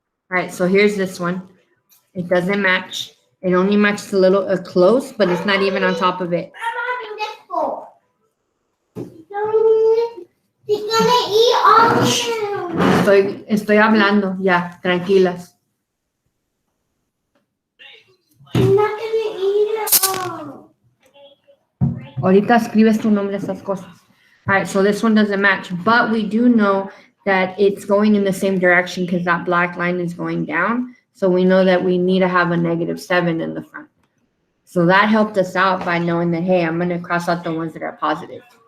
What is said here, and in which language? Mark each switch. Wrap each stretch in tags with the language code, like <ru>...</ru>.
<en>All right, so here's this one. It doesn't match. It only matches a little close, but it's not even on top of it. I'm having this for. She's gonna eat all of them.</en> <es>Estoy hablando, ya, tranquilas.</es> <en>She's not gonna eat it all.</en> <es>Ahorita escribes tu nombre a esas cosas.</es> <en>All right, so this one doesn't match, but we do know that it's going in the same direction because that black line is going down. So we know that we need to have a negative 7 in the front. So that helped us out by knowing that, hey, I'm going to cross out the ones that are positive.</en>